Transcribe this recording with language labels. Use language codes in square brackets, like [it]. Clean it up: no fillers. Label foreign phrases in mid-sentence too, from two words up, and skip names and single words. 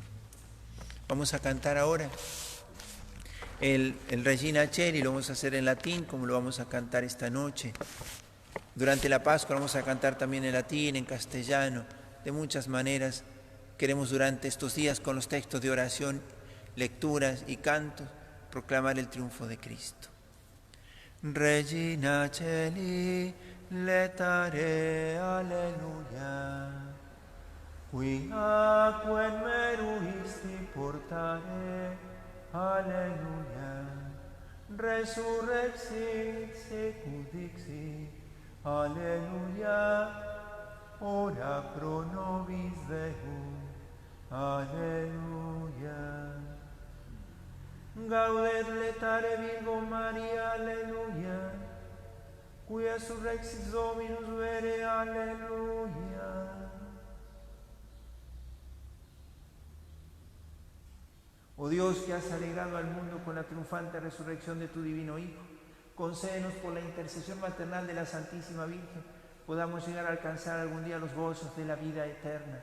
[es] Vamos a cantar ahora el Regina Coeli, lo vamos a hacer en latín como lo vamos a cantar esta noche. Durante la Pascua vamos a cantar también en latín, en castellano, de muchas maneras. Queremos durante estos días con los textos de oración, lecturas y cantos proclamar el triunfo de Cristo. [la] Regina Coeli, letare alleluia, qui aquam meruisti portare, alleluia, resurrexit secundixit, alleluia, ora pro nobis Deum, alleluia. Gaudet letare Virgo Maria, alleluia, quia surrexit Dominus vere, alleluia. [es] Oh Dios, que has alegrado al mundo con la triunfante resurrección de tu divino Hijo, concédenos por la intercesión maternal de la Santísima Virgen, podamos llegar a alcanzar algún día los gozos de la vida eterna.